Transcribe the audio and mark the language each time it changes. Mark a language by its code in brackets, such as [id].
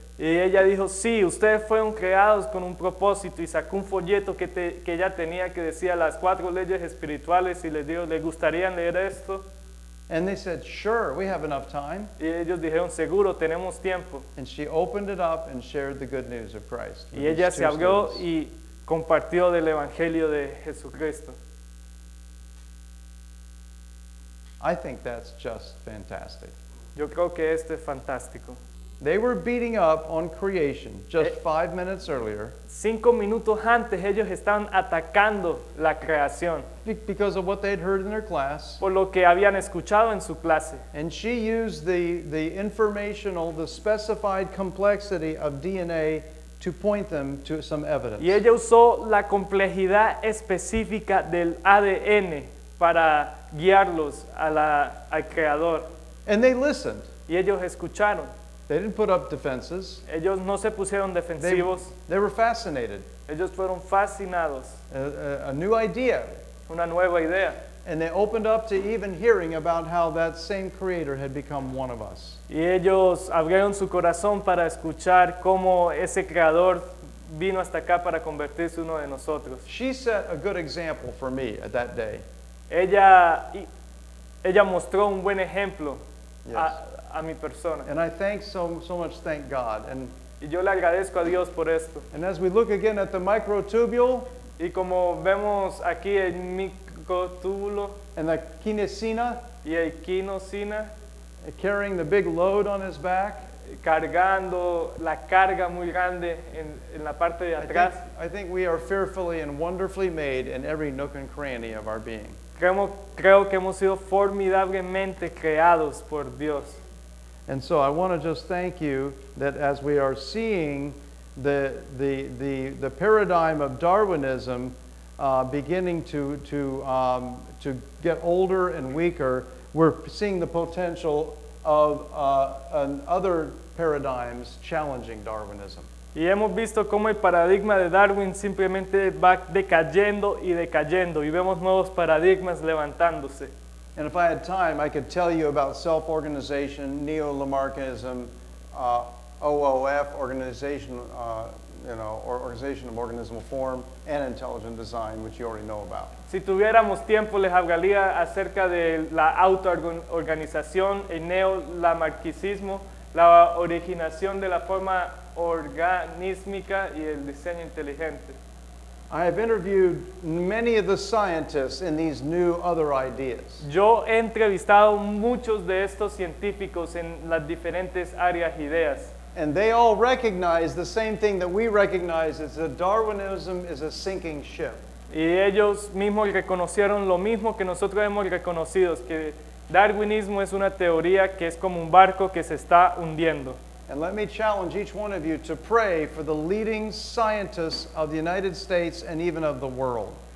[es] Y ella dijo, sí, ustedes fueron creados con un propósito, y sacó un folleto que ella tenía que decía las 4 leyes espirituales y les dijo, ¿les gustaría leer esto? [en] And they said, sure, we have enough time. [es] Y ellos dijeron, seguro, tenemos tiempo. [en] And she opened it up and shared the good news of Christ. with [es] Y ella [en] these [es] se [en] two [es] abrió [en] students. [es] y compartió del Evangelio de Jesucristo. [en] I think that's just fantastic. [es] Yo creo que esto es fantástico. [en] They were beating up on creation just 5 minutes earlier [es] 5 minutos antes ellos estaban atacando la creación [en] because of what they'd heard in their class. [es] por lo que habían escuchado en su clase. [en] And she used the specified complexity of DNA to point them to some evidence. [es] Y ella usó la complejidad específica del ADN para guiarlos al creador. [en] And they listened. [es] Y ellos escucharon. [en] They didn't put up defenses. [es] Ellos no se pusieron [en] They, [es] defensivos. [en] they were fascinated. [es] Ellos fueron fascinados. [en] A new idea. [es] Una nueva idea. [en] And they opened up to even hearing about how that same Creator had become one of us. [es] Y ellos abrieron su corazón para escuchar cómo ese creador vino hasta acá para convertirse uno de nosotros. [en] She set a good example for me at that day. [es] Ella mostró un buen ejemplo [en] Yes. [es] a mi persona. [en] And I so much thank God. [es] Y yo le agradezco a Dios por esto. [en] And as we look again at the microtubule [es] Y como vemos aquí el microtúbulo [en] and the kinesina [es] y el quinosina [en] carrying the big load on his back, [es] cargando la carga muy grande en la parte de atrás, [en] I think we are fearfully and wonderfully made in every nook and cranny of our being. [es] creo que hemos sido formidablemente creados por Dios. [en] And so I want to just thank you that as we are seeing the paradigm of Darwinism beginning to get older and weaker, we're seeing the potential of other paradigms challenging Darwinism. [es] Y hemos visto cómo el paradigma de Darwin simplemente va decayendo y decayendo, y vemos nuevos paradigmas levantándose. [en] And if I had time, I could tell you about self-organization, neo-Lamarckism, OOF, organization of organismal form, and intelligent design, which you already know about. [es] Si tuviéramos tiempo, les hablaría acerca de la autoorganización, el neo-lamarckismo, la originación de la forma organísmica y el diseño inteligente. [en] I have interviewed many of the scientists in these new other ideas. [es] Yo he entrevistado muchos de estos científicos en las diferentes áreas y ideas. [en] And they all recognize the same thing that we recognize, is that Darwinism is a sinking ship. [es] Y ellos mismos reconocieron lo mismo que nosotros hemos reconocido, que darwinismo es una teoría que es como un barco que se está hundiendo. [en] And let me challenge each one of you to pray for the leading scientists of the United States and even of the world.